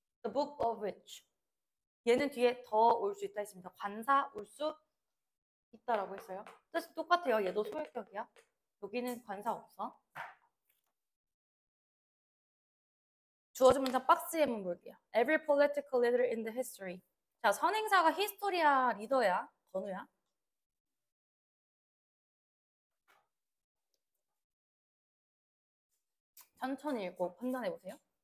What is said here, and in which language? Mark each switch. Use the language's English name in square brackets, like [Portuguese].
[English] The book of which [Korean] 얘는 뒤에 더 올 수 있다 했습니다. 관사 올 수 있다라고 했어요. 뜻이 똑같아요. 얘도 소유격이야. 여기는 관사 없어. 주어진 문장 박스에 한번 볼게요. [English] Every political leader in the history. [Korean] 자, 선행사가 히스토리야, 리더야, 번호야. 천천히 읽고 판단해 보세요.